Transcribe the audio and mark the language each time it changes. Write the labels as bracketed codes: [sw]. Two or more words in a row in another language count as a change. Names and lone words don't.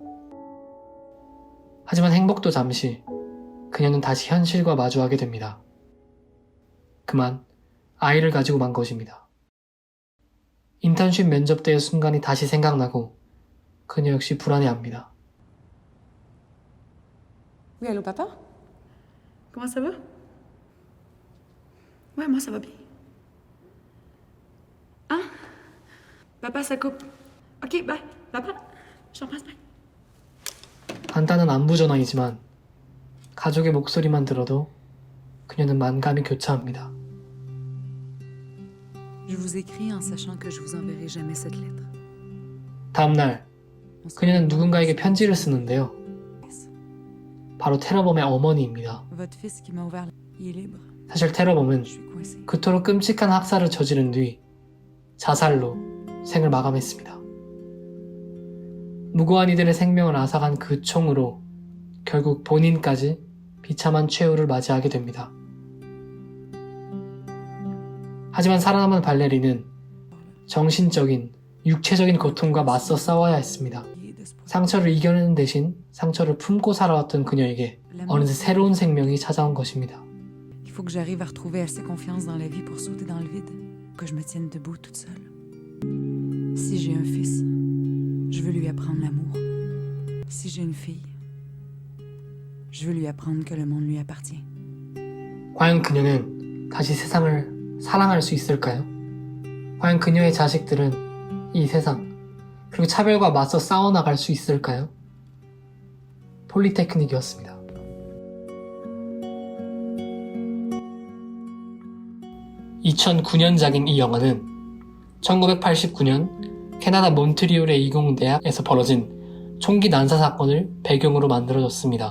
[ko] 하지만 행복도 잠시, 그녀는 다시 현실과 마주하게 됩니다. 그만 아이를 가지고 만 것입니다. 인턴십 면접 때의 순간이 다시 생각나고 그녀 역시 불안해합니다. [fr] Oui, allô, papa? Comment ça va? Ouais, moi, ça va bien. Hein? Papa, ça coupe. OK, bye. Papa, je t'embrasse, bye. [ko] 간단한 안부 전화이지만 가족의 목소리만 들어도 그녀는 만감이 교차합니다. [fr] Je vous écris en sachant que je vous enverrai jamais cette lettre. [ko] 다음날 그녀는 누군가에게 편지를 쓰는데요. 바로 테러범의 어머니입니다. [fr] Votre fils qui m'a ouvert, il est libre. [ko] 사실 테러범은 [fr] Je suis coincée. [ko] 그토록 끔찍한 학살을 저지른 뒤 자살로 생을 마감했습니다. 무고한 이들의 생명을 앗아간 그 총으로 결국 본인까지 비참한 최후를 맞이하게 됩니다. 하지만 살아남은 발레리는 정신적인, 육체적인 고통과 맞서 싸워야 했습니다. 상처를 이겨내는 대신 상처를 품고 살아왔던 그녀에게 어느새 새로운 생명이 찾아온 것입니다. [fr] Il faut que j'arrive à retrouver assez confiance dans la vie pour sauter dans le vide, que je me tienne debout toute seule. Si j'ai un fils, je veux lui apprendre l'amour. Si j'ai une fille, je veux lui apprendre que le monde lui appartient. [ko] 과연 그녀는 다시 세상을 사랑할 수 있을까요? 과연 그녀의 자식들은 이 세상, 그리고 차별과 맞서 싸워나갈 수 있을까요? 폴리테크닉이었습니다. (2009년작인) 이 영화는 1989년 캐나다 몬트리올의 이공대학에서 벌어진 총기 난사 사건을 배경으로 만들어졌습니다.